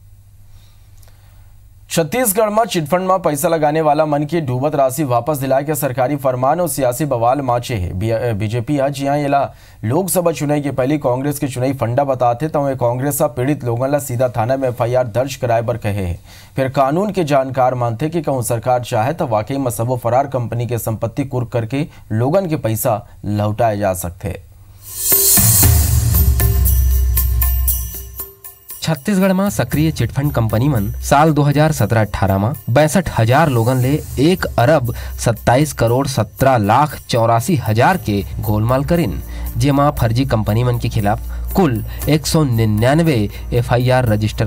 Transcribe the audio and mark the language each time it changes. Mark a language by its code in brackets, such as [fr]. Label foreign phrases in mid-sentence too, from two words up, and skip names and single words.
[hne] छत्तीसगढ़ में चिटफंड में पैसा लगाने वाला मन की डूबत राशि वापस दिलाए के सरकारी फरमान और सियासी बवाल माचे है। बीजेपी आज यहाँ येला लोकसभा चुनाव के पहले कांग्रेस के चुनावी फंडा बताते तो वे कांग्रेस पीड़ित लोगों ला सीधा थाना में FIR दर्ज कराए बर कहे है। फिर कानून के जानकार मानते कि कहूँ सरकार चाहे तो वाकई में सबो फरार कंपनी के संपत्ति कुर्क करके लोगन के पैसा लौटाए जा सकते। छत्तीसगढ़ में सक्रिय चिटफंड कंपनी मन साल 2017-18 में 62,000 लोगन ले 1 अरब 27 करोड़ 17 लाख 84 हजार के गोलमाल करिन, जेमा फर्जी कंपनी मन के खिलाफ कुल 199 FIR रजिस्टर करेगी।